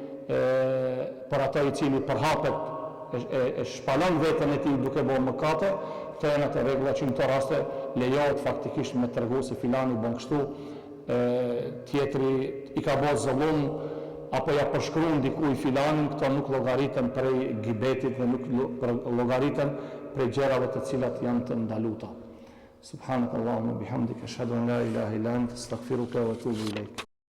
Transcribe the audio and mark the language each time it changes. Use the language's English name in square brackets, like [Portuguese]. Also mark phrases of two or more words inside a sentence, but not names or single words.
[Albanian] për ato i cili përhapet e shpalon veten e tij duke bërë mëkate, këto janë ato rregulla që në këto raste lejohet faktikisht me tregu se filani bën kështu, tjetri i ka bërë zullum apo ja përshkruan dikujt filanin, këto nuk llogariten prej gibetit dhe nuk llogariten prej gjërave të cilat janë të ndaluara. [Arabic] سبحانك اللهم وبحمدك أشهد أن لا إله إلا أنت أستغفرك وأتوب إليك.